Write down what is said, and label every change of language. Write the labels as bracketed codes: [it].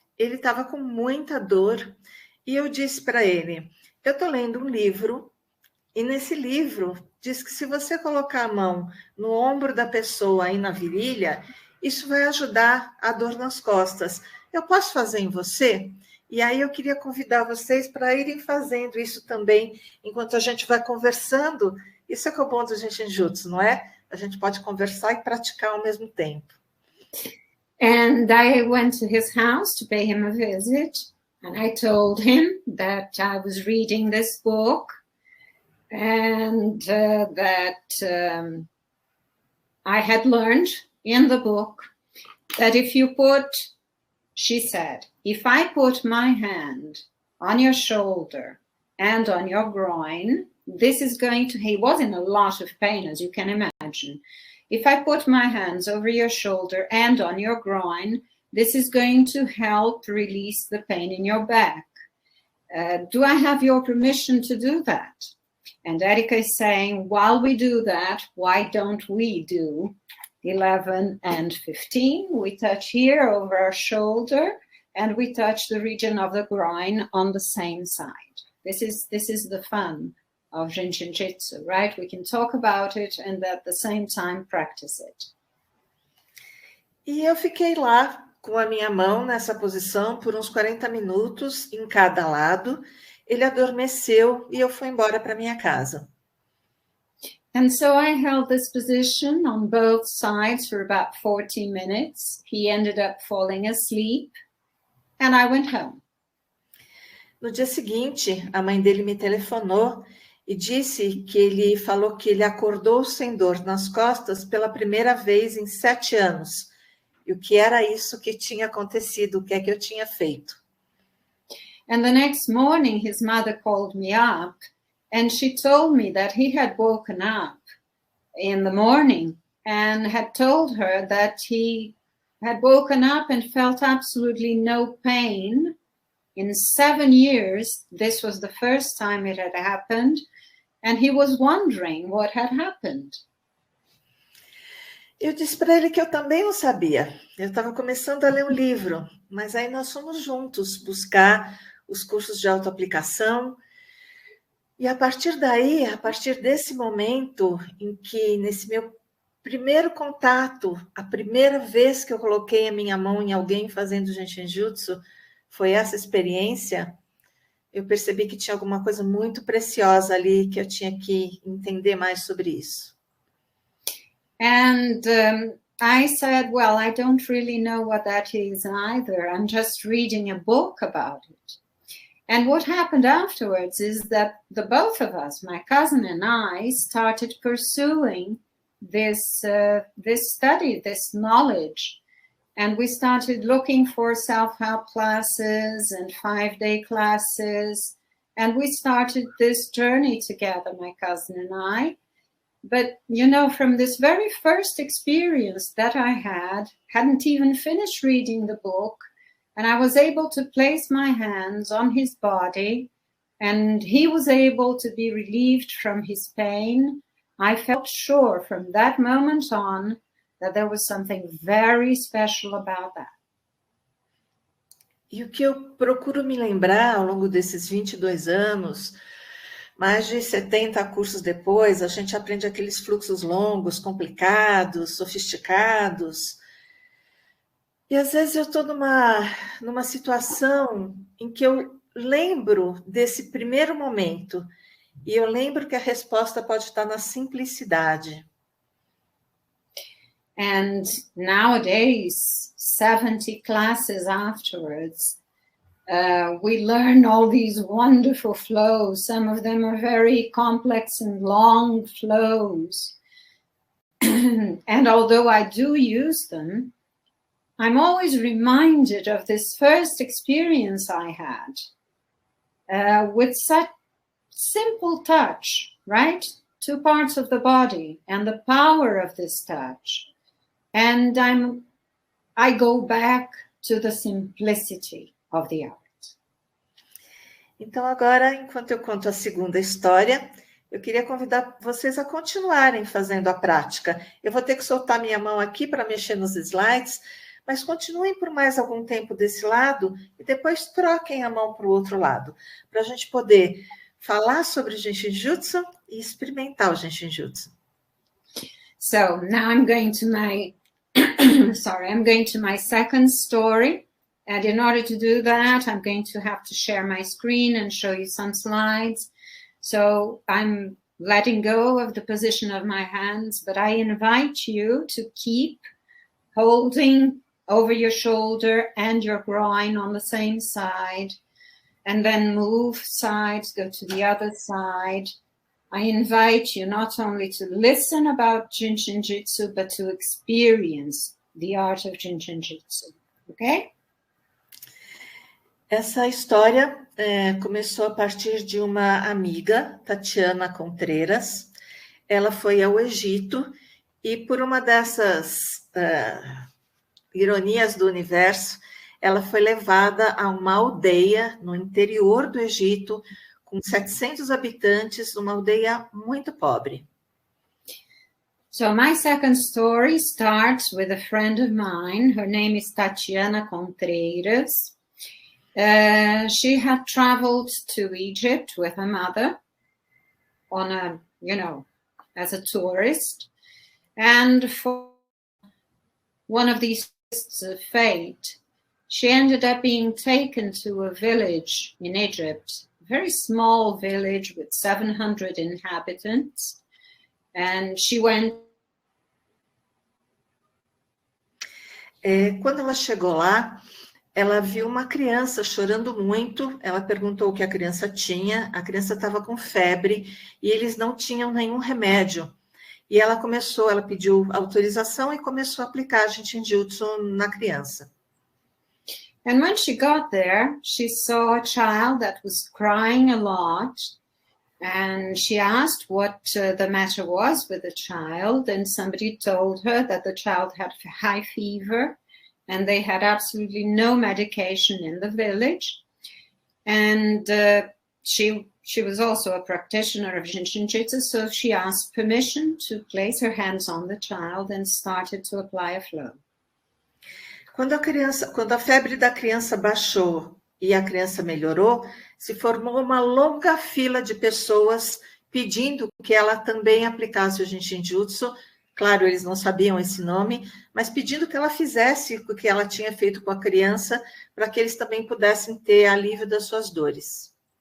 [pt] Ele estava com muita dor e eu disse para ele, eu estou lendo um livro e nesse livro diz que se você colocar a mão no ombro da pessoa aí na virilha, isso vai ajudar a dor nas costas. Eu posso fazer em você? E aí eu queria convidar vocês para irem fazendo isso também, enquanto a gente vai conversando. Isso é que é o bom do JIN SHIN JYUTSU, não é? A gente pode conversar e praticar ao mesmo tempo. [en] And I went to his house to pay him a visit, and I told him that I was reading this book and that I had learned in the book that if you put, she said, if I put my hand on your shoulder and on your groin, this is going to, he was in a lot of pain, as you can imagine. If I put my hands over your shoulder and on your groin, this is going to help release the pain in your back. Do I have your permission to do that? And Érika is saying, while we do that, why don't we do 11 and 15? We touch here over our shoulder, and we touch the region of the groin on the same side. This is the fun of JIN SHIN JYUTSU, right? We can talk about it and at the same time practice it. [pt] E eu fiquei lá com a minha mão nessa posição por uns 40 minutos em cada lado. Ele adormeceu e eu fui embora para minha casa. [en] And so I held this position on both sides for about 40 minutes. He ended up falling asleep and I went home. [pt] No dia seguinte, a mãe dele me telefonou e disse que ele falou que ele acordou sem dor nas costas pela primeira vez em 7 anos. E o que era isso que tinha acontecido, o que é que eu tinha feito. [en] And the next morning, his mother called me up and she told me that he had woken up in the morning and had told her that he had woken up and felt absolutely no pain. In 7 years, this was the first time it had happened, and he was wondering what had happened. [pt] Eu disse para ele que eu também não sabia. Eu estava começando a ler um livro, mas aí nós fomos juntos buscar os cursos de autoaplicação. E a partir daí, a partir desse momento em que, nesse meu primeiro contato, a primeira vez que eu coloquei a minha mão em alguém fazendo JIN SHIN JYUTSU, foi essa experiência, eu percebi que tinha alguma coisa muito preciosa ali, que eu tinha que entender mais sobre isso. [en] And I said, well, I don't really know what that is either. I'm just reading a book about it. And what happened afterwards is that the both of us, my cousin and I, started pursuing this study, this knowledge. And we started looking for self-help classes and 5-day classes. And we started this journey together, my cousin and I. But, from this very first experience that I hadn't even finished reading the book, and I was able to place my hands on his body, and he was able to be relieved from his pain. I felt sure from that moment on that there was something very special about that. [pt] E o que eu procuro me lembrar ao longo desses 22 anos, mais de 70 cursos depois, a gente aprende aqueles fluxos longos, complicados, sofisticados. E às vezes eu estou numa situação em que eu lembro desse primeiro momento, e eu lembro que a resposta pode estar na simplicidade. [en] And nowadays, 70 classes afterwards, we learn all these wonderful flows. Some of them are very complex and long flows. And although I do use them, I'm always reminded of this first experience I had with such simple touch, right? 2 parts of the body and the power of this touch. And I go back to the simplicity of the art. [pt] Então agora, enquanto eu conto a segunda história, eu queria convidar vocês a continuarem fazendo a prática. Eu vou ter que soltar minha mão aqui para mexer nos slides, mas continuem por mais algum tempo desse lado e depois troquem a mão para o outro lado, para a gente poder falar sobre JIN SHIN JYUTSU e experimentar o JIN SHIN JYUTSU. [en] So now I'm going to my I'm going to my second story. And in order to do that, I'm going to have to share my screen and show you some slides. So I'm letting go of the position of my hands, but I invite you to keep holding over your shoulder and your groin on the same side, and then move sides, go to the other side. I invite you not only to listen about JIN SHIN JYUTSU, but to experience the art of JIN SHIN JYUTSU. Okay? [pt] Essa história começou a partir de uma amiga, Tatiana Contreras. Ela foi ao Egito e, por uma dessas ironias do universo, ela foi levada a uma aldeia no interior do Egito, com 700 habitantes, uma aldeia muito pobre. [en] So my second story starts with a friend of mine. Her name is Tatiana Contreras. She had traveled to Egypt with her mother on a, as a tourist. And for one of these tests of fate, she ended up being taken to a village in Egypt, a very small village with 700 inhabitants. And she went. [pt] Quando ela chegou lá, ela viu uma criança chorando muito. Ela perguntou o que a criança tinha. A criança estava com febre e eles não tinham nenhum remédio. E ela pediu autorização e começou a aplicar JIN SHIN JYUTSU na criança. [en] And when she got there, she saw a child that was crying a lot. And she asked what the matter was with the child. And somebody told her that the child had high fever. And they had absolutely no medication in the village. And she was also a practitioner of JIN SHIN JYUTSU, so she asked permission to place her hands on the child and started to apply a flow. [pt] Quando a febre da criança baixou e a criança melhorou, se formou uma longa fila de pessoas pedindo que ela também aplicasse o JIN SHIN JYUTSU. Claro, eles não sabiam esse nome, mas pedindo que ela fizesse o que ela tinha feito com a criança, para que eles também pudessem ter alívio das suas dores.